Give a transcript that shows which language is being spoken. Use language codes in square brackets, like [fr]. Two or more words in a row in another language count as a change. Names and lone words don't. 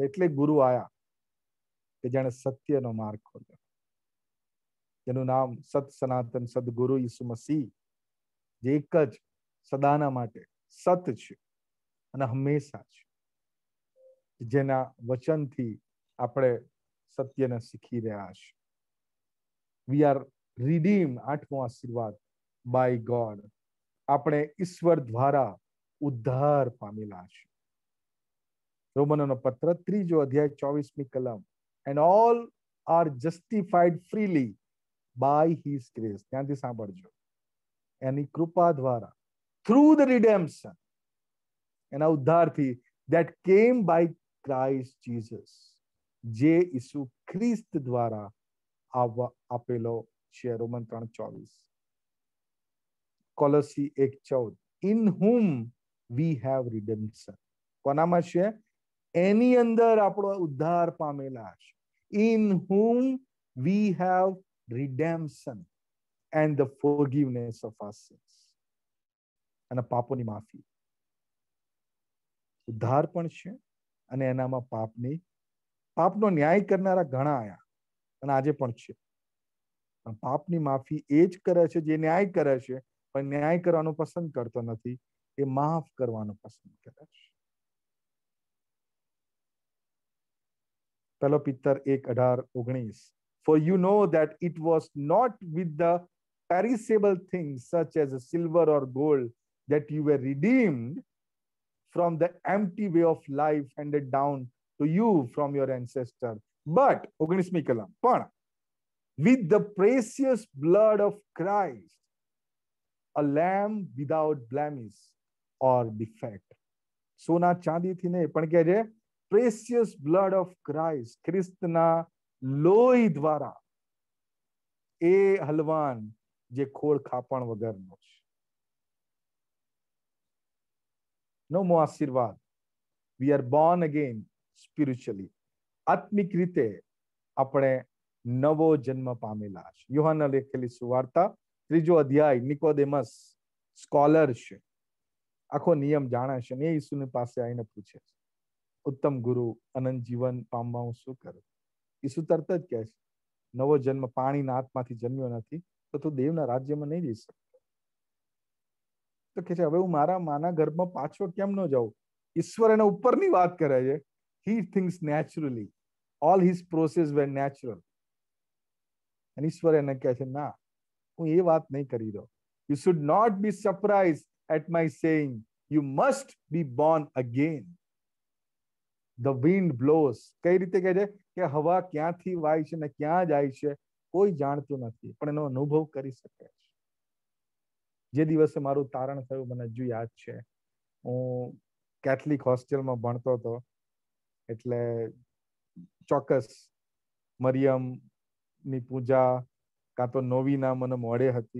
[gu] એટલે ગુરુ આયા કે જેને સત્યનો માર્ગ ખોલ્યો, જેનું નામ સત સનાતન સદગુરુ ઈસુ મસીહ, જે એક જ સદાના માટે સત છે અને હંમેશા છે, જેના વચનથી આપણે સત્યને શીખી રહ્યા છે. [en] we are redeem, [gu] 8મો આશીર્વાદ, [en] by God, [gu] આપણે ઈશ્વર દ્વારા ઉદ્ધાર પામેલા છે. રોમનોનો પત્ર 3 અધ્યાય 24મી કલમ. [en] And all are justified freely by his grace. [gu] ત્યાંથી સાંભળજો. એની કૃપા દ્વારા, [en] through the redemption, [gu] એના ઉદ્ધારથી, [en] that came by Christ Jesus, [gu] જે ઈસુ ખ્રિસ્ત દ્વારા આપેલો છે. રોમન 3:24. કોલોસી 1:14. [en] In whom we have redemption. [gu] કોનામાં છે? એની અંદર આપણો ઉદ્ધાર પામેલા છે. [en] In whom we have redemption and the forgiveness of our sins. [gu] અને પાપોની માફી. ઉદ્ધાર પણ છે અને એનામાં પાપનો ન્યાય કરનારા ઘણા આયા અને આજે પણ છે. પણ પાપની માફી એ જ કરે છે જે ન્યાય કરે છે, પણ ન્યાય કરવાનું પસંદ કરતો નથી, એ માફ કરવાનું પસંદ કરે છે. પહેલો પિત્તર 1:18-19. [en] For you know that it was not with the perishable things such as silver or gold that you were redeemed from the empty way of life handed down to you from your ancestor, but [gu] 19મી કલમ, પણ [en] with the precious blood of Christ, a lamb without blemish or defect. [gu] સોના ચાંદીથી નહીં, પણ કે છે [en] precious blood of Christ, [gu] ખ્રિસ્તના લોહી દ્વારા, એ હલવાન જે ખોળ ખાપણ વગરનો છે. નવમો આશીર્વાદ, [en] we are born again spiritually. [gu] આત્મિક રીતે આપણે નવો જન્મ પામેલા છે. યોહાનના લખેલી સુવાર્તા 3 અધ્યાય. નિકોદેમસ સ્કોલર છે, આખો નિયમ જાણે છે, ને ઈસુની પાસે આવીને પૂછે છે, ઉત્તમ ગુરુ, અનંત જીવન પામવા હું શું કરું? ઈસુ તરત જ કહે છે, નવો જન્મ પાણીના આત્માથી જન્મ્યો નથી તો તું દેવના રાજ્યમાં નહીં જઈ શકતો. તો કે છે, હવે હું મારા માના ગર્ભમાં પાછો કેમ ન જાઉં? ઈશ્વર એના ઉપરની વાત કરે છે. [en] He thinks naturally. All his process were natural. [gu] અને ઈશ્વર એને કહે છે, ના, હું એ વાત નહીં કરી રહ્યો. [en] You should not be surprised at my saying, you must be born again. The wind blows. [gu] કઈ રીતે કહે છે કે હવા ક્યાંથી વાય છે ને ક્યાં જાય છે કોઈ જાણતું નથી, પણ એનો અનુભવ કરી શકે છે. જે દિવસે મારું તારણ થયું મને હજુ યાદ છે. હું [en] Catholic hostelમાં [gu] ભણતો હતો, એટલે ચોક્કસ મરિયમની પૂજા કાં તો નોવીના મને મોડે હતી.